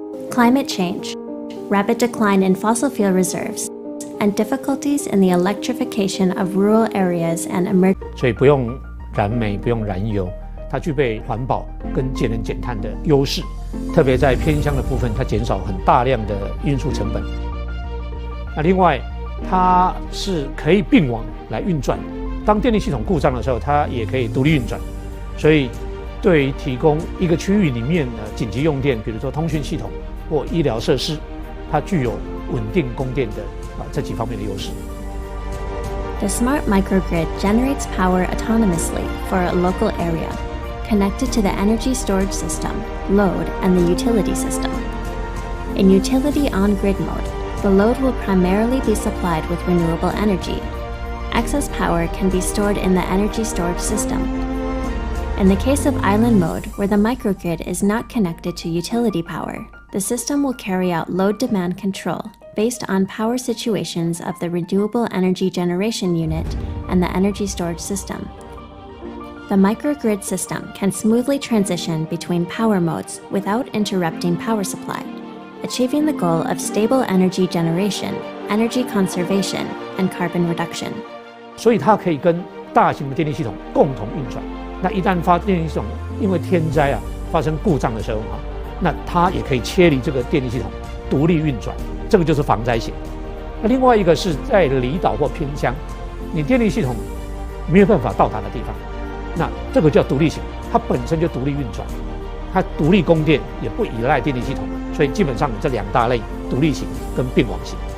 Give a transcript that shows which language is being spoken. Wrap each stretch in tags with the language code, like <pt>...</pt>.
<en>climate change, rapid decline in fossil fuel reserves, and difficulties in the electrification of rural areas and emerging.</en> <zh>所以不用燃煤，不用燃油，它具备环保跟节能减碳的优势。特别在偏乡的部分，它减少很大量的运输成本。那另外，它是可以并网来运转，当电力系统故障的时候，它也可以独立运转。所以，对于提供一个区域里面的紧急用电，比如说通讯系统或医疗设施，它具有稳定供电的这几方面的优势。</zh> <en>The smart microgrid generates power autonomously for a local area, connected to the energy storage system, load, and the utility system. In utility on-grid mode, the load will primarily be supplied with renewable energy. Excess power can be stored in the energy storage system. In the case of island mode, where the microgrid is not connected to utility power, the system will carry out load demand control based on power situations of the renewable energy generation unit and the energy storage system. The microgrid system can smoothly transition between power modes without interrupting power supply, achieving the goal of stable energy generation, energy conservation, and carbon reduction.</en> <zh>所以它可以跟大型的电力系统共同运转。那一旦电力系统因为天灾发生故障的时候那它也可以切离这个电力系统独立运转，这个就是防灾型。那另外一个是在离岛或偏乡，你电力系统没有办法到达的地方，那这个叫独立型，它本身就独立运转，它独立供电，也不依赖电力系统，所以基本上有这两大类：独立型跟并网型。</zh>